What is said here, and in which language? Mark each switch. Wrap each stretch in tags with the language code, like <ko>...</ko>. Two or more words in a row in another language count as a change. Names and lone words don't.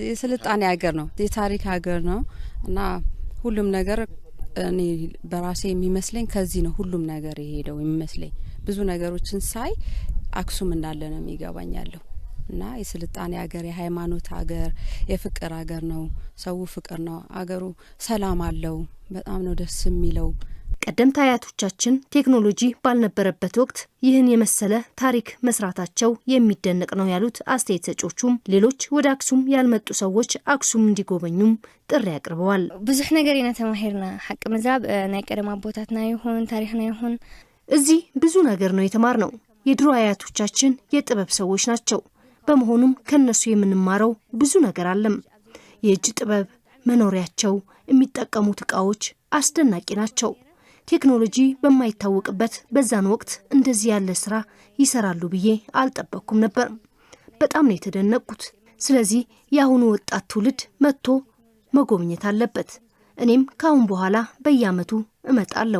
<am>የስልጣኔ ሀገር ነው፣ የታሪክ ሀገር ነው እና ሁሉም ነገር እኔ በራሴ የሚመስለኝ ከዚህ ነው ሁሉም ነገር የሄደው የሚመስለኝ። ብዙ ነገሮችን ሳይ አክሱም እንዳለ ነው የሚገባኛለሁ እና የስልጣኔ ሀገር፣ የሃይማኖት ሀገር፣ የፍቅር ሀገር ነው። ሰው ፍቅር ነው። አገሩ ሰላም አለው። በጣም ነው ደስ የሚለው። ቀደምት አያቶቻችን ቴክኖሎጂ ባልነበረበት ወቅት ይህን የመሰለ ታሪክ መስራታቸው የሚደነቅ ነው ያሉት አስተያየት ሰጪዎቹም ሌሎች ወደ አክሱም ያልመጡ ሰዎች አክሱም እንዲጎበኙም ጥሪ አቅርበዋል።</am> <ti>ብዙሕ ነገር ኢና ተማሂርና ሐቅ ምዛብ ናይ ቀደም አቦታትና ይሁን ታሪክና ይሁን</ti> <am>እዚህ ብዙ ነገር ነው የተማርነው። የድሮ አያቶቻችን የጥበብ ሰዎች ናቸው። በመሆኑም ከነሱ የምንማረው ብዙ ነገር አለም። የእጅ ጥበብ፣ መኖሪያቸው፣ የሚጠቀሙት ዕቃዎች አስደናቂ ናቸው። ቴክኖሎጂ በማይታወቅበት በዛን ወቅት እንደዚህ ያለ ስራ ይሰራሉ ብዬ አልጠበቅኩም ነበር። በጣም ነው የተደነቅኩት። ስለዚህ የአሁኑ ወጣት ትውልድ መጥቶ መጎብኘት አለበት። እኔም ካሁን በኋላ በየአመቱ እመጣለሁ።</am>